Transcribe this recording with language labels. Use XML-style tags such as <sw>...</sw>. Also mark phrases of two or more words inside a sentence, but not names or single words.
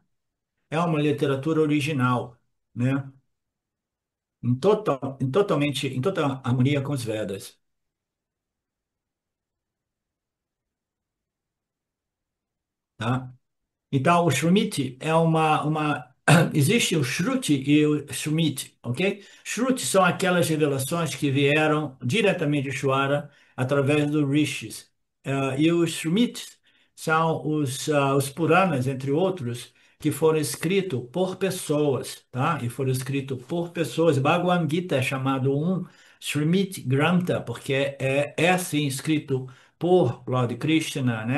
<pt>É uma literatura original, né? Em total harmonia com os Vedas, tá? Então, o Shruti é existe o Shruti e o Shmiti, ok? Shruti são aquelas revelações que vieram diretamente de Shwara através dos Rishis. E os Shmitis são os Puranas, entre outros, que foram escritos por pessoas, tá? E foram escritos por pessoas. Bhagavad Gita é chamado um</pt> <sa>स्मृति ग्रन्थ,</sa> <pt>porque é assim escrito por Lord Krishna, né?</pt>